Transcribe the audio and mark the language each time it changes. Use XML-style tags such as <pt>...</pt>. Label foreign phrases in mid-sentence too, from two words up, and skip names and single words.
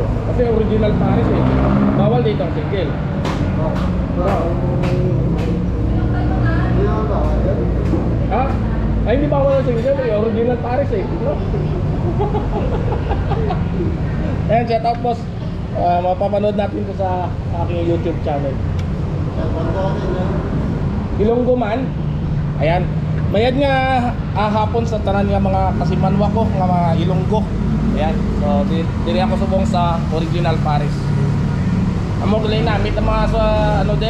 <tl>Kasi original pares eh. Bawal dito ang single. Ha? Ay, hindi bawal ang single eh. Original pares eh. No? Ayan,</tl> <en>shout out boss.</en> <tl>Mapapanood natin ito sa aking</tl> <en>YouTube channel.</en> <tl>Ilonggo man. Ayan.</tl> <hil>Mayad nga hapon sa tanan nga mga kasimanwa ko nga mga Ilonggo. Ayan. So diri ako subong sa original pares. Amo galay namit ang mga sa ano de.</hil>